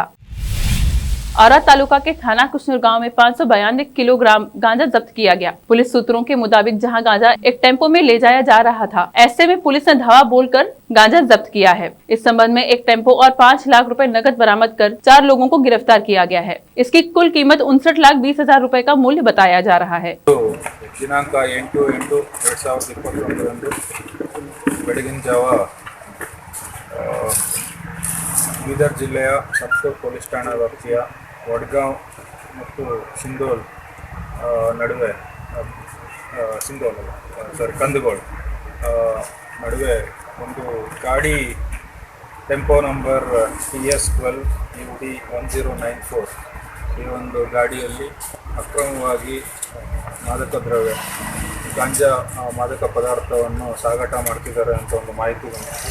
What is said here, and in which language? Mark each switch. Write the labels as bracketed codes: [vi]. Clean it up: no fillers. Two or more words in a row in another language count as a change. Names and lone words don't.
[hi] औरा तालुका के थाना कुशनूर गांव में 592 किलोग्राम गांजा जब्त किया गया। पुलिस सूत्रों के मुताबिक जहां गांजा एक टेम्पो में ले जाया जा रहा था, ऐसे में पुलिस ने धावा बोलकर गांजा जब्त किया है। इस संबंध में एक टेम्पो और 5 लाख रुपए नकद बरामद कर 4 लोगों को गिरफ्तार किया गया है। इसकी कुल कीमत 59,20,000 रुपए का मूल्य बताया जा रहा है। [kn] ದಿನಾಂಕ 8/8/2021 ಬೆಳಗಿನ ಜಾವ ಬೀದರ್ ಜಿಲ್ಲೆಯ ಸಪ್ತೂರ್ ಪೊಲೀಸ್ ಠಾಣಾ ವ್ಯಾಪ್ತಿಯ ವಡ್ಗಾಂವ್ ಮತ್ತು ಸಿಂಧೋಲ್ ನಡುವೆ ಕಂದಗೋಳ್ ನಡುವೆ ಒಂದು ಗಾಡಿ ಟೆಂಪೋ ನಂಬರ್ TS12 UD 1094 ಈ ಒಂದು ಗಾಡಿಯಲ್ಲಿ ಅಕ್ರಮವಾಗಿ ಮಾದಕ ದ್ರವ್ಯ ಗಾಂಜಾ ಮಾದಕ ಪದಾರ್ಥವನ್ನು ಸಾಗಾಟ ಮಾಡ್ತಿದ್ದಾರೆ ಅಂತ ಒಂದು ಮಾಹಿತಿ ಬಂದಿತ್ತು.